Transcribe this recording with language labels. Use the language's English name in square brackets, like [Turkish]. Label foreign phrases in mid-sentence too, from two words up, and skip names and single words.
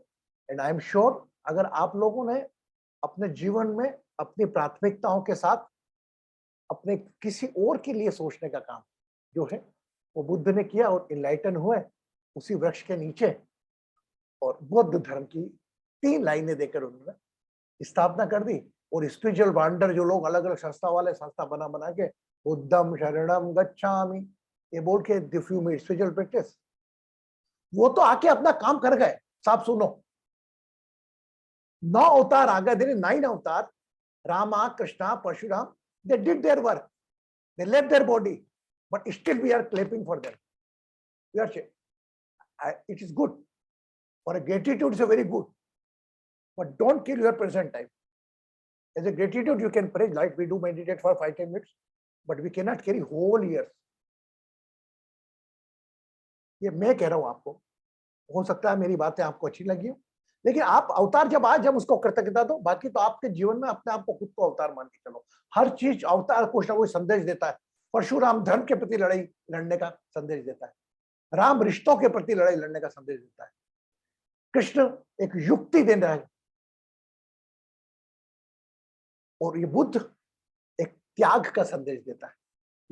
[English] and I am sure [Hindi] अगर आप लोगों ने अपने जीवन में अपनी प्राथमिकताओं के साथ अपने किसी और के लिए सोचने का काम जो है वो बुद्ध ने किया और इनलाइटन हुए उसी वृक्ष के नीचे, और बौद्ध धर्म की 3 लाइनें देकर उन्होंने स्थापना कर दी। और [English] spiritual wander [Hindi] जो लोग अलग अलग संस्था वाले संस्था बना बना के [Pali] बुद्धम शरणम गच्छामि [Hindi] ये बोल के [English] if you made spiritual practice, [Hindi] वो तो आके अपना काम कर गए। साफ सुनो, 9 अवतार आ गए, देर 9 अवतार, [English] Rama, Krishna, Parshuram, they did their work. They left their body, but still we are clapping for them. We are saying, it is good. For a gratitude, it's a very good. But don't kill your present time. As a gratitude, you can pray, like we do meditate for 5-10 minutes, but we cannot carry whole years. [Hindi] ये मैं कह रहा हूं आपको, हो सकता है मेरी बातें आपको अच्छी लगी हो, लेकिन आप अवतार जब आज हम उसको कृतज्ञता दो, बाकी तो आपके जीवन में अपने आप को खुद को अवतार मान के चलो। हर चीज अवतार कुछ ना कोई संदेश देता है। परशुराम धर्म के प्रति लड़ाई लड़ने का संदेश देता है, राम रिश्तों के प्रति लड़ाई लड़ने का संदेश देता है, कृष्ण एक युक्ति दे रहा है, और ये बुद्ध एक त्याग का संदेश देता है।